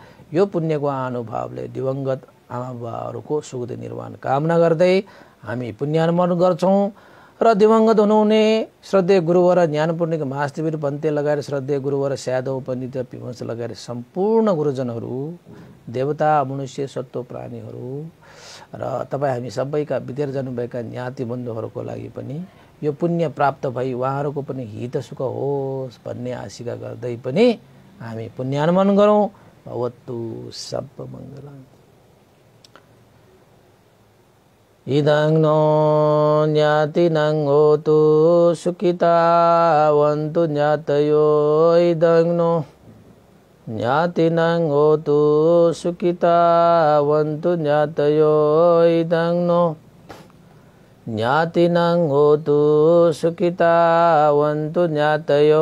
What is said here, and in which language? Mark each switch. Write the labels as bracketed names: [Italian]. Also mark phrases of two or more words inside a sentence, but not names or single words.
[Nepali] यो पुण्यको अनुभवले दिवंगत आमा बुवाहरूको सुगति निर्वाण कामना गर्दै हामी पुण्यानुमोदन गर्छौं र दिवंगत हुनुहुने श्रद्धेय गुरुवर ज्ञानपूर्णिक महास्तिवीर पन्ते लगाएर श्रद्धेय गुरुवर स्यादव पण्डित पिमस लगाएर सम्पूर्ण गुरुजनहरू, देवता, मनुष्य, सत्व प्राणीहरू र तपाईँ हामी सबैका बितेर जानुभएका ज्ञाति बन्धुहरूको लागि पनि यो पुण्य प्राप्त भई उहाँहरूको पनि हित सुख होस् भन्ने आशिका गर्दै पनि हामी पुण्यानुमोदन गरौँ। [Pali] भवतु सब मङ्गलम्। इदं नो ज्ञातिनं होतु सुखितावन्तु ज्ञातयो, इदं नो ज्ञातिनं होतु सुखितावन्तु ज्ञातयो, इदं नो ज्ञातिनं होतु सुखितावन्तु ज्ञातयो।